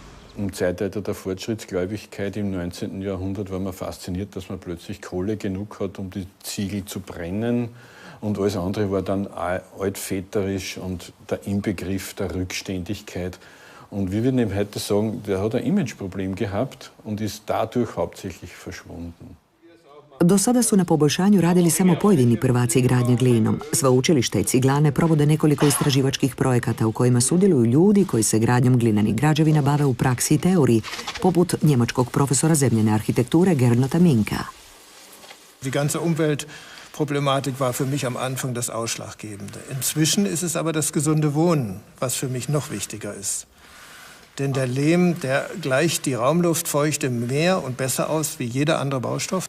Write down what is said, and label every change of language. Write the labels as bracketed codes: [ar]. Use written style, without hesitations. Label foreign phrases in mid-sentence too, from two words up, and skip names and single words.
[de] im Zeitalter der Fortschrittsgläubigkeit im 19. Jahrhundert war man fasziniert, dass man plötzlich Kohle genug hat, um die Ziegel zu brennen. Und alles andere war dann altväterisch und der Inbegriff der Rückständigkeit. Und wir würden eben heute sagen, der hat ein Imageproblem gehabt und ist dadurch hauptsächlich verschwunden. [hr] Do sada su na poboljšanju radili samo pojedini prvaci gradnje glinom. Sveučilište i ciglane provode nekoliko istraživačkih projekata u kojima sudjeluju ljudi koji se gradnjom glinanih građevina bave u praksi i teoriji, poput njemačkog profesora zemljene arhitekture Gernota Minka. [de] Die ganze Umweltproblematik war für mich am Anfang das Ausschlaggebende. Inzwischen ist es aber das gesunde Wohnen, was für mich noch wichtiger ist. Denn der Lehm, der gleicht die Raumluftfeuchte mehr und besser aus wie jeder andere Baustoff.